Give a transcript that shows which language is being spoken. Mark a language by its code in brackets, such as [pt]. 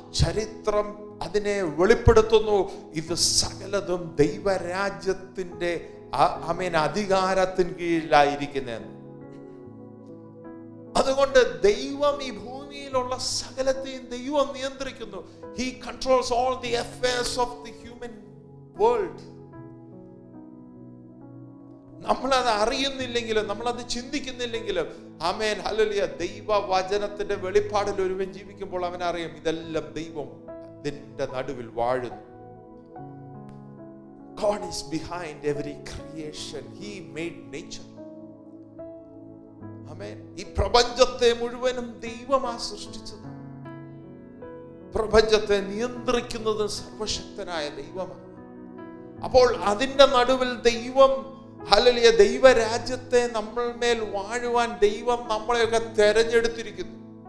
[ml] ചരിത്രം അതിനെ വെളിപ്പെടുത്തുന്നു. ഇത് സകലതും ദൈവരാജ്യത്തിന്റെ ആമേൻ അധികാരത്തിന് കീഴിലായിരിക്കുന്നതെന്ന്. അതുകൊണ്ട് ദൈവം ഈ ഭൂമിയിലുള്ള സകലത്തെയും ദൈവം നിയന്ത്രിക്കുന്നു. [en] He controls all the affairs of the human world. [ml] നമ്മളത് അറിയുന്നില്ലെങ്കിലും, നമ്മളത് ചിന്തിക്കുന്നില്ലെങ്കിലും, ആമേൻ ഹല്ലേലൂയ, ദൈവവചനത്തിന്റെ വെളിപ്പാടിൽ ഒരുവൻ ജീവിക്കുമ്പോൾ അവനറിയാം ഇതെല്ലാം ദൈവം ഇതിന്റെ നടുവിൽ വാഴുന്നു. [en] God is behind every creation. He made nature. ആമേൻ. [ml] ഈ പ്രപഞ്ചത്തെ മുഴുവനും ദൈവമാ സൃഷ്ടിച്ചത്. പ്രപഞ്ചത്തെ നിയന്ത്രിക്കുന്നത് സർവശക്തനായ ദൈവമാണ്. അപ്പോൾ അതിന്റെ നടുവിൽ ദൈവം ഹല്ലേലൂയ ദൈവരാജ്യത്തെ നമ്മൾ മേൽ വാഴുവാൻ ദൈവം നമ്മളെയൊക്കെ തെരഞ്ഞെടുത്തിരിക്കുന്നു.